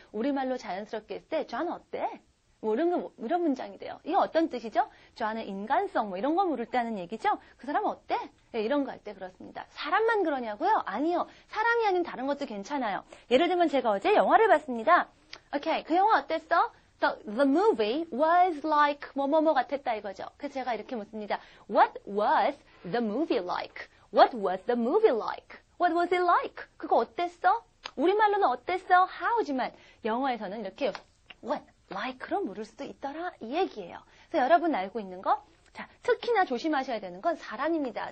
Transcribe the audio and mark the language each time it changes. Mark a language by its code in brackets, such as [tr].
[ko] 우리말로 자연스럽게 했을 때 John 어때? 뭐 이런 문장이 돼요. 이게 어떤 뜻이죠? John의 인간성 뭐 이런 거 물을 때 하는 얘기죠. 그 사람 어때? 이런 거 할 때 그렇습니다. 사람만 그러냐고요? 아니요. 사람이 아닌 다른 것도 괜찮아요. 예를 들면 제가 어제 영화를 봤습니다. 오케이, 그 영화 어땠어? [en] The movie was like [ko] 뭐뭐뭐 같았다 이거죠. 그래서 제가 이렇게 묻습니다. [en] What was the movie like? What was the movie like? What was it like? [ko] 그거 어땠어? 우리말로는 어땠어? How지만 영어에서는 이렇게 what, like로 물을 수도 있더라 이 얘기예요. 그래서 여러분 알고 있는 거? 자, 특히나 조심하셔야 되는 건 사람입니다.